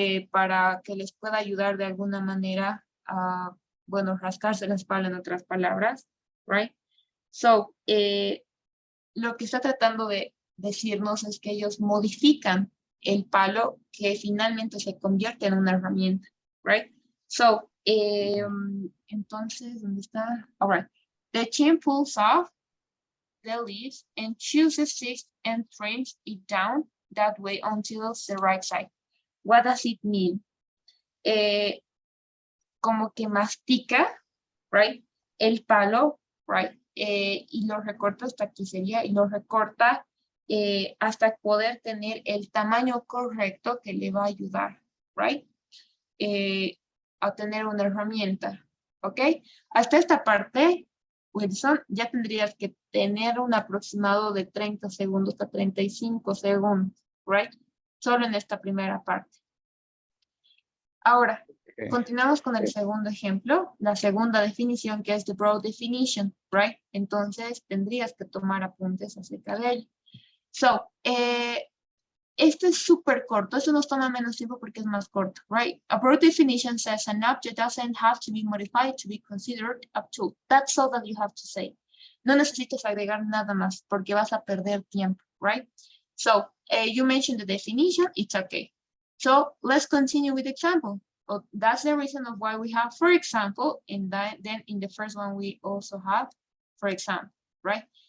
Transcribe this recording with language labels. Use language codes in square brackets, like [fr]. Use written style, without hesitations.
[es] Para que les pueda ayudar de alguna manera a, bueno, rascarse la espalda, en otras palabras, right? So, lo que está tratando de decirnos es que ellos modifican el palo que finalmente se convierte en una herramienta, right? So, entonces, ¿dónde está? All right. [en] The chimp pulls off the leaves and chooses sticks and trims it down that way until it's the right side. What does it mean? [es] Como que mastica, [en] right? [es] el palo, right? Y lo recorta hasta aquí sería, y lo recorta hasta poder tener el tamaño correcto que le va a ayudar, right? A tener una herramienta, ¿ok? Hasta esta parte, Wilson, ya tendrías que tener un aproximado de 30 segundos a 35 segundos, right? Solo en esta primera parte. Ahora, [en] Okay. [es] continuamos con el segundo ejemplo, la segunda definición, que es [en] the broad definition, [es] right? Entonces, tendrías que tomar apuntes acerca de ello. So, este es súper corto, esto nos toma menos tiempo porque es más corto, right? [en] A broad definition says an object doesn't have to be modified to be considered a tool. That's all that you have to say. [es] No necesitas agregar nada más porque vas a perder tiempo, right? [en] So, you mentioned the definition, it's okay. So, let's continue with the example. Well, that's the reason of why we have, for example, and then in the first one we also have, for example, right?